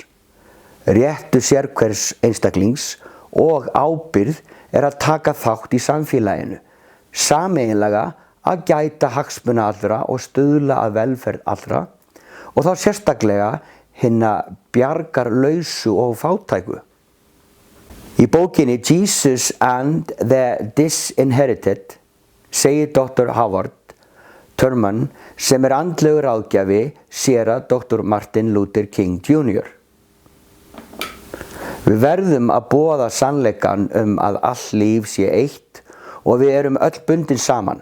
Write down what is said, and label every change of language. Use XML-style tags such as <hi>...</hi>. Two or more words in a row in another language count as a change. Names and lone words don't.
<is>Réttur sérhvers einstaklings og ábyrgð að taka þátt í samfélaginu, sameiginlega að gæta hagsmuna allra og stuðla að velferð allra og þá sérstaklega hinna bjargarlausu og fátæku. Í bókinni Jesus and the Disinherited segir Dr. Howard Thurman sem andlegur ráðgjafi séra Dr. Martin Luther King Jr. Við verðum að boða sannleikann að all líf sé eitt og við erum öll bundin saman.</is>